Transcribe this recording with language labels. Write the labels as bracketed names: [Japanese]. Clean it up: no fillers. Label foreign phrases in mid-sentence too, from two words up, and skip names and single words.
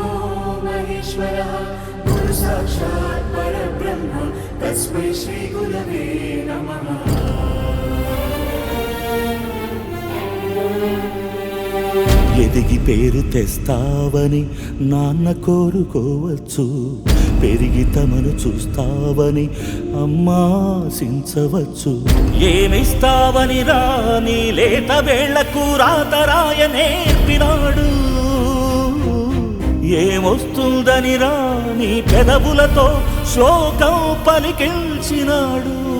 [Sanskrit] महेश्वरः गुरु साक्षात् परब्रह्म तस्मै श्री गुरवे नमः. [Telugu] ఎదిగి పేరు తెస్తావని నాన్న కోరుకోవచ్చు, పెరిగి తమను చూస్తావని అమ్మా ఆశించవచ్చు. ఏమిస్తావని రాని లేత వేళ్లకు రాతరాయ నేర్పినాడు, ఏమొస్తుందని రాని పెదవులతో శ్లోకం పలికించినాడు.